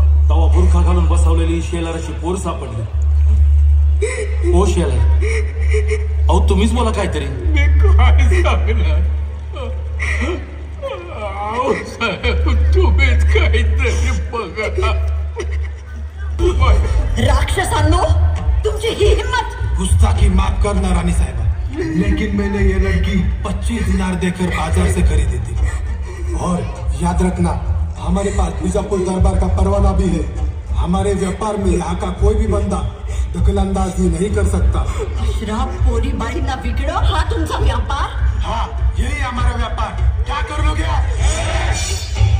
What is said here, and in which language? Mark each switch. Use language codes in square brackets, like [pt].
[mr] तवा बुरखा घालून बसवलेली शेलाराची पोर सापडली. ओ शेलार, अहो तुम्हीच बोला काहीतरी. मी काय सांगणार तुम्हीच काहीतरी बघा. राक्षसांनो, तुमची ही हिम्मत. [hi] गुस्ताखी माफ करना रानी साहिबा, लेकिन मैंने ये लड़की 25 दिनार देकर बाजार से खरीदी थी. और याद रखना, हमारे पास बीजापुर दरबार का परवाना भी है. हमारे व्यापार में यहाँ का कोई भी बंदा दखलंदाजी नहीं कर सकता. [mr] श्राप पोरी बाईंना बिगड़ो, हा तुमचा व्यापार? [hi] हाँ, यही हमारा व्यापार. क्या कर लोगे आप?